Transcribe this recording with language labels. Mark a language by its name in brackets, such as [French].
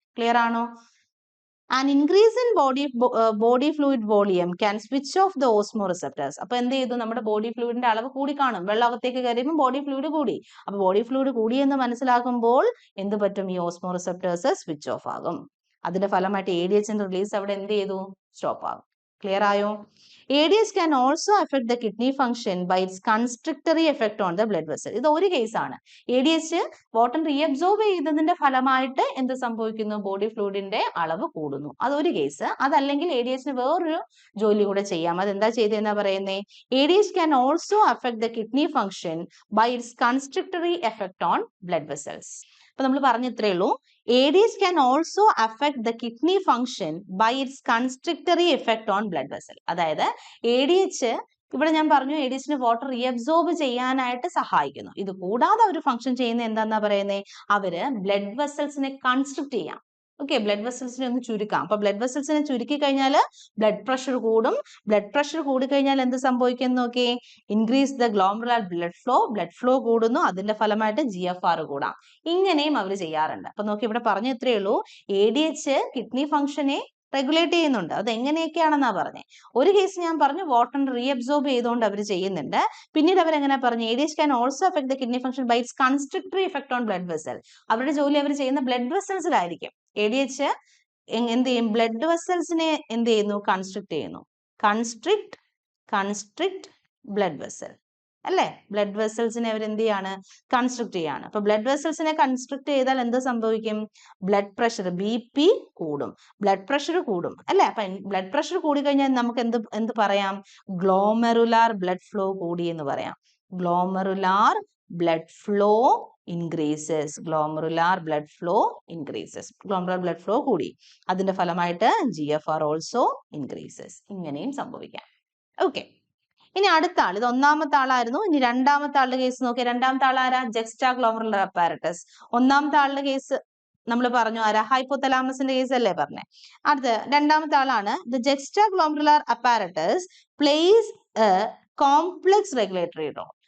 [Malayalam] Clear ആണോ? [English] An increase in body fluid volume can switch off the osmoreceptors. [Malayalam] അപ്പൊ എന്ത് ചെയ്തു? നമ്മുടെ ബോഡി ഫ്ലൂയിഡിന്റെ അളവ് കൂടി കാണും. വെള്ളം അകത്തേക്ക് കയറിയപ്പോൾ ബോഡി ഫ്ലൂയിഡ് കൂടി. അപ്പൊ ബോഡി ഫ്ലൂയിഡ് കൂടി എന്ന് മനസ്സിലാക്കുമ്പോൾ എന്ത് പറ്റും? ഈ ഓസ്മോറിസെപ്റ്റേഴ്സ് സ്വിച്ച് ഓഫ് ആകും. അതിന്റെ ഫലമായിട്ട് ADHന്റെ റിലീസ് അവിടെ എന്ത് ചെയ്തു? സ്റ്റോപ്പ് ആകും. ക്ലിയർ ആയോ? [English] ADH can also affect the kidney function by its constrictory effect on the blood vessel. [Malayalam] ഇത് ഒരു കേസാണ്. ADH വാട്ടർ റീഅബ്സോർബ് ചെയ്തതിന്റെ ഫലമായിട്ട് എന്ത് സംഭവിക്കുന്നു? ബോഡി ഫ്ലൂയിഡിന്റെ അളവ് കൂടുന്നു. അതൊരു കേസ്. അതല്ലെങ്കിൽ ADHന് വേറൊരു ജോലി കൂടെ ചെയ്യാം. അതെന്താ ചെയ്തെന്നാ പറയുന്നേ? [English] ADH can also affect the kidney function by its constrictory effect on blood vessels. [Malayalam] അപ്പൊ നമ്മൾ പറഞ്ഞിത്രേ ഉള്ളൂ. [English] ADH can also affect the kidney function by its constrictory effect on blood vessel. [Malayalam] അതായത് ADH ഇവിടെ ഞാൻ പറഞ്ഞു ADHന് വാട്ടർ റീഅബ്സോർബ് ചെയ്യാനായിട്ട് സഹായിക്കുന്നു. ഇത് കൂടാതെ അവർ ഫംഗ്ഷൻ ചെയ്യുന്ന എന്താന്നാ പറയുന്നത്? അവര് ബ്ലഡ് വെസൽസിനെ കൺസ്ട്രിക്ട് ചെയ്യാം. ഓക്കെ, ബ്ലഡ് വെസൽസിനെ ഒന്ന് ചുരുക്കാം. അപ്പൊ ബ്ലഡ് വെസൽസിനെ ചുരുക്കി കഴിഞ്ഞാൽ ബ്ലഡ് പ്രഷർ കൂടും. ബ്ലഡ് പ്രഷർ കൂടി കഴിഞ്ഞാൽ എന്ത് സംഭവിക്കും നോക്കി? [English] increase the glomerular blood flow [Malayalam] കൂടുന്നു. അതിന്റെ ഫലമായിട്ട് GFR കൂടാം. ഇങ്ങനെയും അവർ ചെയ്യാറുണ്ട്. അപ്പൊ നോക്കി, ഇവിടെ പറഞ്ഞ ഇത്രയേ ഉള്ളൂ. ADH കിഡ്നി ഫംഗ്ഷനെ റെഗുലേറ്റ് ചെയ്യുന്നുണ്ട്. അത് എങ്ങനെയൊക്കെയാണെന്നാ പറഞ്ഞേ. ഒരു കേസ് ഞാൻ പറഞ്ഞു വാട്ടർ റീഅബ്സോർബ് ചെയ്തുകൊണ്ട് അവർ ചെയ്യുന്നുണ്ട്. പിന്നീട് അവർ എങ്ങനെ പറഞ്ഞു? [English] ADH can also affect the kidney function by its constrictory effect on blood vessel. [Malayalam] അവരുടെ ജോലി അവർ ചെയ്യുന്ന ബ്ലഡ് വെസൽസിലായിരിക്കും. ADH എന്ത് ചെയ്യും? ബ്ലഡ് വെസൽസിനെ എന്ത് ചെയ്യുന്നു? കൺസ്ട്രിക്ട് ചെയ്യുന്നു. കൺസ്ട്രിക്ട് ബ്ലഡ് വെസൽ അല്ലെ? ബ്ലഡ് വെസൽസിനെ അവർ എന്ത് ചെയ്യാണ്? കൺസ്ട്രിക്ട് ചെയ്യാണ്. അപ്പൊ ബ്ലഡ് വെസൽസിനെ കൺസ്ട്രിക്ട് ചെയ്താൽ എന്ത് സംഭവിക്കും? ബ്ലഡ് പ്രഷർ BP കൂടും. ബ്ലഡ് പ്രഷർ കൂടും അല്ലെ? അപ്പൊ ബ്ലഡ് പ്രഷർ കൂടി കഴിഞ്ഞാൽ നമുക്ക് എന്ത് പറയാം? ഗ്ലോമെറുലാർ ബ്ലഡ് ഫ്ലോ കൂടി എന്ന് പറയാം. Glomerular [English] blood flow increases. Glomerular blood flow increases. Glomerular blood flow കൂടി. [Malayalam] അതിന്റെ ഫലമായിട്ട് [English] GFR also increases. [Malayalam] ഇങ്ങനെയും സംഭവിക്കാം. ഓക്കെ, ഇനി അടുത്ത ആൾ, ഇത് ഒന്നാമത്തെ ആളായിരുന്നു. ഇനി രണ്ടാമത്തെ ആളുടെ കേസ് നോക്കിയാൽ, രണ്ടാമത്തെ ആൾ ആരാ? ജെക്സ്റ്റാഗ്ലോമറുലർ അപ്പാരറ്റസ്. ഒന്നാമത്തെ ആളുടെ കേസ് നമ്മൾ പറഞ്ഞു ആരാ? ഹൈപ്പോതലാമസിന്റെ കേസ് അല്ലേ പറഞ്ഞേ. അടുത്ത രണ്ടാമത്തെ ആളാണ്. [English] The juxtaglomerular apparatus plays a complex regulatory role.